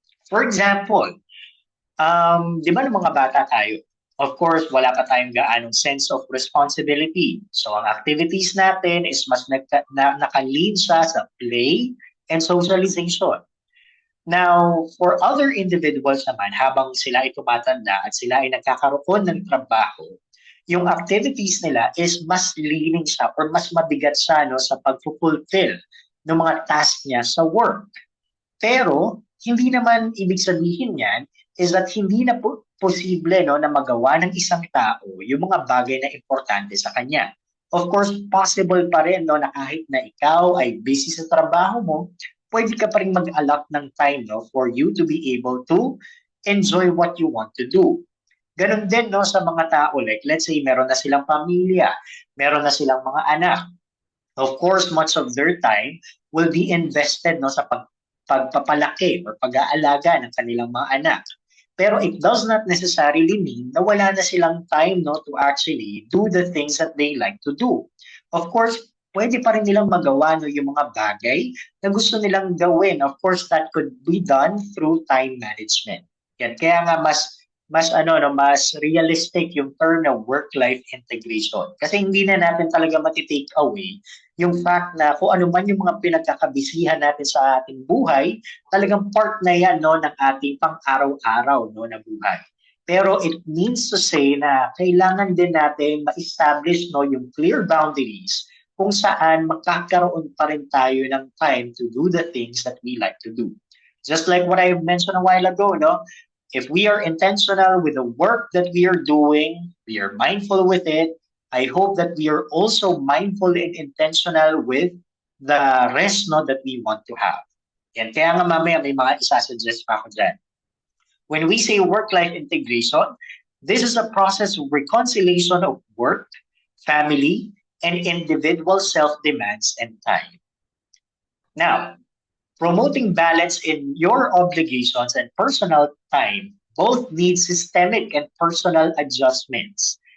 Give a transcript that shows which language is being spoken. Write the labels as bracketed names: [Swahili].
[Filipino] For example, di ba ng mga bata tayo? Of course, wala pa tayong gaanong sense of responsibility. So ang activities natin is mas nakalead siya sa play and socialization. Now, for other individuals naman, habang sila ay tumatanda at sila ay nagkakaroon ng trabaho, yung activities nila is mas leaning siya or mas mabigat siya, no, sa pag-fulfill ng mga task niya sa work. Pero, hindi naman ibig sabihin yan is that hindi na posible, no, na magawa ng isang tao yung mga bagay na importante sa kanya. Of course, possible pa rin, no, na kahit na ikaw ay busy sa trabaho mo, pwede ka pa rin mag-allot ng time, no, for you to be able to enjoy what you want to do. Ganon din, no, sa mga tao, like let's say meron na silang pamilya, meron na silang mga anak. [English] Of course, much of their time will be invested, no, sa pagpapalaki or pag-aalaga ng kanilang mga anak. Pero it does not necessarily mean na wala na silang time, no, to actually do the things that they like to do. [Filipino] Of course, pwede pa rin nilang magawa, no, yung mga bagay na gusto nilang gawin. [English] Of course, that could be done through time management. [Filipino] Yan. Kaya nga mas realistic yung term na work-life integration. Kasi hindi na natin talaga matitake away yung fact na kung ano man yung mga pinagkakabisihan natin sa ating buhay, talagang part na yan, no, ng ating pang-araw-araw, no, na buhay. Pero it means to say na kailangan din natin ma-establish, no, yung clear boundaries kung saan magkakaroon pa rin tayo ng time to do the things that we like to do. [English] Just like what I mentioned a while ago, no? If we are intentional with the work that we are doing, we are mindful with it, I hope that we are also mindful and intentional with the rest, no, that we want to have. [Filipino] Yan. Kaya nga mamaya may mga isasuggest pa ako dyan. [English] When we say work-life integration, this is a process of reconciliation of work, family, and individual self-demands and time. Now, promoting balance in your obligations and personal time both need systemic and personal adjustments.